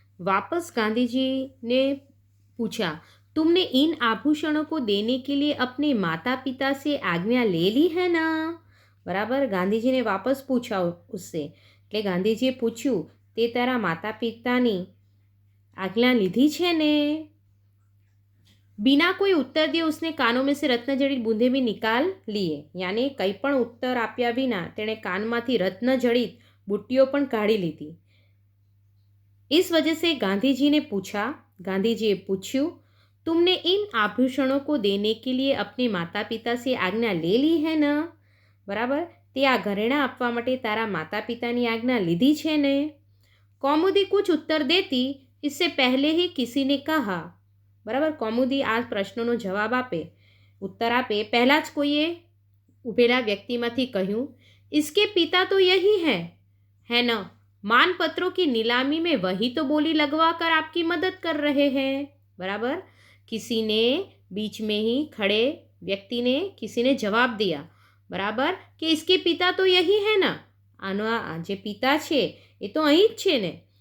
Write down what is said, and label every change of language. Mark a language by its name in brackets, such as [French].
[Hindi] वापस गांधी जी ने पूछा, तुमने इन आभूषणों को देने के लिए अपने माता पिता से आज्ञा ले ली है ना? [Gujarati] બરાબર, ગાંધીજીને વાપસ પૂછા [Hindi] उससे, [Gujarati] એટલે ગાંધીજીએ પૂછ્યું, તે તારા માતા પિતાની આજ્ઞા લીધી છે ને? [Hindi] बिना कोई उत्तर दिए उसने कानों में से रत्न जड़ित बूंदे भी निकाल लिए, यानी [Gujarati] કંઈ પણ ઉત્તર આપ્યા વિના તેણે કાનમાંથી રત્ન જડિત બુટ્ટીઓ પણ કાઢી લીધી. [Hindi] इस वजह से गांधी ने पूछा, गांधी पूछ्યું, तुमने इन आभूषणों को देने के लिए अपने माता पिता से आज्ञा ले ली है ना? [Gujarati] बराबर, તે આ ઘરેણાં આપવા માટે તારા માતા પિતાની આજ્ઞા લીધી છે ને? [Hindi] કૌમુદી कुछ उत्तर देती इससे पहले ही किसी ने कहा. [Gujarati] બરાબર, કૌમુદી આ પ્રશ્નોનો જવાબ આપે, ઉત્તર આપે પહેલાં જ કોઈએ ઉભેલા વ્યક્તિમાંથી કહ્યું, [Hindi] इसके पिता तो यही है ना? मानपत्रों की नीलामी में वही तो बोली लगवा कर आपकी मदद कर रहे हैं. बराबर, किसी ने बीच में ही खड़े व्यक्ति ने किसी ने जवाब दिया, बराबर, कि इसके पिता तो यही है ना? [Gujarati] આનો જે પિતા છે એ તો અહીં જ છે ને.